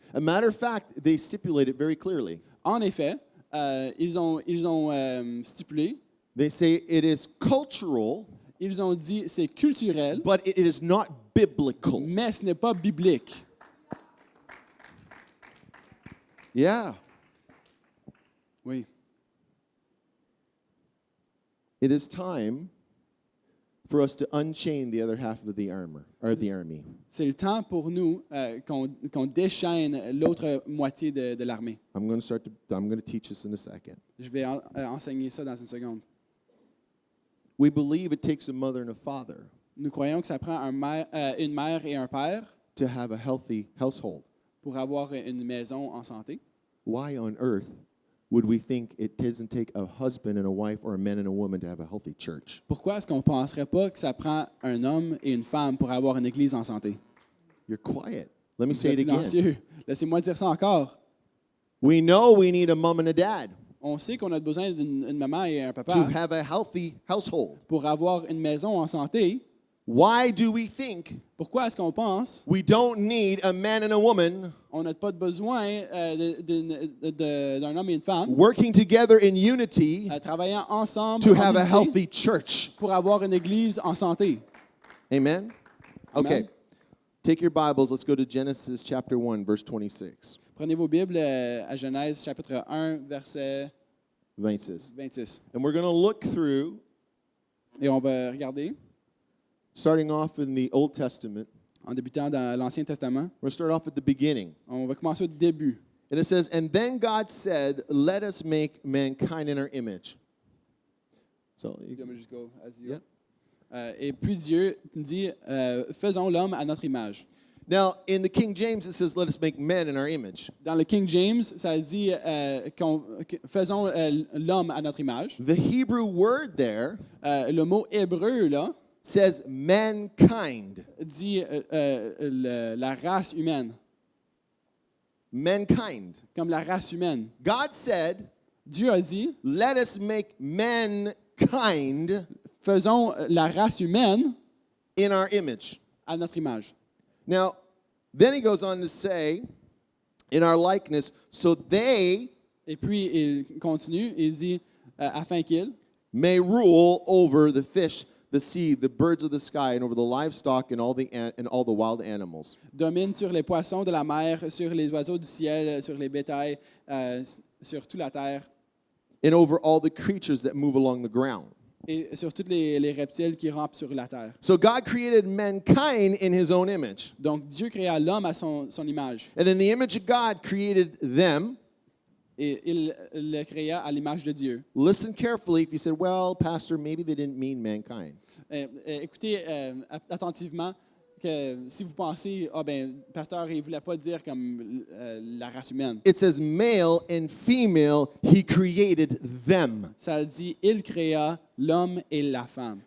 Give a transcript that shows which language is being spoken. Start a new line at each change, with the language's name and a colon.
English: A matter of fact, they stipulate it very clearly.
French: En effet, ils ont stipulé,
English: They say it is cultural,
French: ils ont dit c'est culturel,
English: but it is not biblical.
French: mais ce n'est pas biblique.
English: Yeah.
French: Oui.
English: It is time for us to unchain the other half of the armor or the army.
French: C'est le temps pour nous qu'on déchaîne l'autre moitié de l'armée.
English: I'm going to teach this in a second.
French: Je vais enseigner ça dans une seconde.
English: We believe it takes a mother and a father
French: Nous croyons que ça prend une mère et un père
English: to have a healthy household.
French: pour avoir une maison en santé.
English: Why on earth would we think it doesn't take a husband and a wife or a man and a woman to have a healthy church?
French: Pourquoi est-ce qu'on ne penserait pas que ça prend un homme et une femme pour avoir une église en santé?
English: You're quiet. Let me
French: Vous
English: say
French: êtes
English: it again.
French: silencieux. Laissez-moi dire ça encore.
English: We know we need a mom and a dad
French: On sait qu'on a besoin d'une maman et un
English: to
French: papa
English: have a healthy household.
French: pour avoir une maison en santé.
English: Why do we think
French: Pourquoi est-ce qu'on pense
English: we don't need a man and a woman
French: qu'on n'a pas de besoin d'un homme et une femme
English: working together in unity
French: travaillant ensemble
English: to
French: en
English: have a
French: unité
English: healthy church?
French: pour avoir une église en santé?
English: Amen? Okay.
French: Amen.
English: Take your Bibles. Let's go to Genesis chapter 1, verse 26.
French: Prenez vos Bibles à Genèse chapitre 1, verset 26. 26.
English: And we're going to look through,
French: Et on va regarder,
English: starting off in the Old Testament.
French: en débutant dans l'Ancien Testament,
English: We're going to start off at the beginning.
French: on va commencer au début.
English: And it says, And then God said, Let us make mankind in our image. So, You want me to just go as you- Yeah.
French: Et puis Dieu dit, faisons l'homme à notre image.
English: now, in the King James, it says, Let us make men in our image.
French: Dans le King James, ça dit, faisons l'homme à notre image.
English: The Hebrew word there
French: Le mot hébreu, là,
English: says mankind.
French: dit la race humaine,
English: Mankind.
French: comme la race humaine.
English: God said,
French: Dieu a dit,
English: Let us make mankind
French: faisons la race humaine
English: in our image.
French: à notre image.
English: Now, then he goes on to say, in our likeness, so they
French: Et puis, il continue, il dit, afin qu'il
English: may rule over the fish, the sea, the birds of the sky, and over the livestock and all the wild animals.
French: domine sur les poissons de la mer, sur les oiseaux du ciel, sur les bétails, sur toute la terre,
English: And over all the creatures that move along the ground.
French: et sur tous les reptiles qui rampent sur la terre.
English: So God created mankind in his own image.
French: Donc, Dieu créa l'homme à son image.
English: And in the image of God created them.
French: Et il le créa à l'image de Dieu.
English: Listen carefully if you said, well, Pastor, maybe they didn't mean mankind.
French: Écoutez attentivement, que si vous pensez, ah ben, pasteur, il voulait pas dire comme la race humaine.
English: It says male and female, he created them.
French: Ça dit, il créa l'homme et la femme.